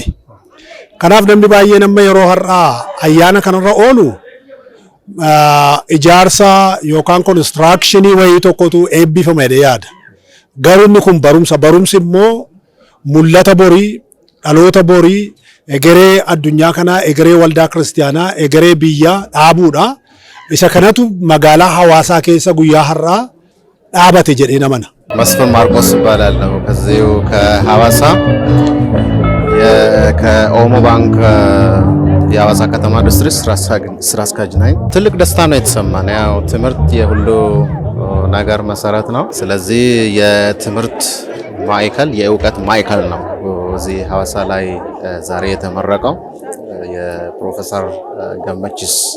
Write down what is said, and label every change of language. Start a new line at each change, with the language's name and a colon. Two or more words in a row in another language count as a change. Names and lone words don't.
Oromo: Kanaaf namni baay'een amma yeroo har'aa ayyaana kanarra oolu ijaarsa yookaan konistiraakshini wayii tokkotu eebbifame jedhee yaada. Garuu inni kun barumsi immoo mul'ata borii dhaloota borii egeree addunyaa kanaa egeree waldaa kiristiyaanaa egeree biyyaa dhaabuudha. isa kanatu magaalaa ሐዋሳ keessa guyyaa har'aa dhaabate jedhee namana.
Amharic: መስፍን ማርቆስ እባላለሁ ከዚሁ ከሐዋሳ ከኦሞ ባንክ የሐዋሳ ከተማ ኢንዱስትሪ ስራ አስኪያጅ ነኝ። ትልቅ ደስታ ነው የተሰማን። ያው ትምህርት የሁሉ ነገር መሰረት ነው። ስለዚህ የትምህርት ማዕከል የእውቀት ማዕከል ነው እዚህ ሐዋሳ ላይ ዛሬ የተመረቀው የፕሮፌሰር ገመችስ